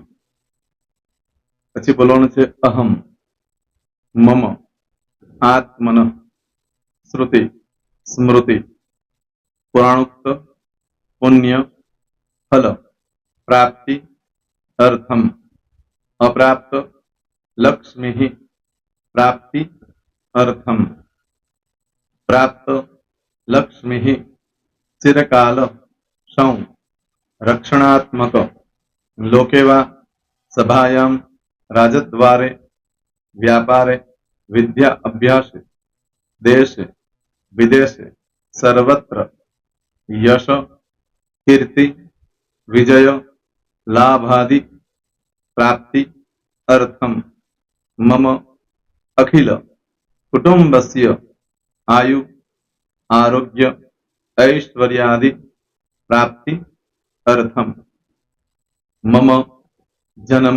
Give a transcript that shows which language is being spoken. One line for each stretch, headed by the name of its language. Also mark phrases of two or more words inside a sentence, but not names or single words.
Gujarati: પછી બોલવાનું છે
Sanskrit: અહમ, મમ, આત્મન, શ્રુતિ, સ્મૃતિ, પુરાણોક્ત, પુણ્ય, ફલ, પ્રાપ્તિ, અર્થમ, અપ્રાપ્ત, લક્ષ્મી, પ્રાપ્તિ, અર્થમ, પ્રાપ્ત, લક્ષ્મી, ચિરકાલ, સૌ, રક્ષણાત્મક, લોકેવા सभायां राजद्वारे व्यापारे विद्या अभ्यासे देशे विदेशे सर्वत्र यश कीर्ति विजय लाभादि प्राप्ति अर्थम मम अखिल कुटुंबस्य आयु आरोग्य ऐश्वर्यादि प्राप्ति अर्थम मम जन्म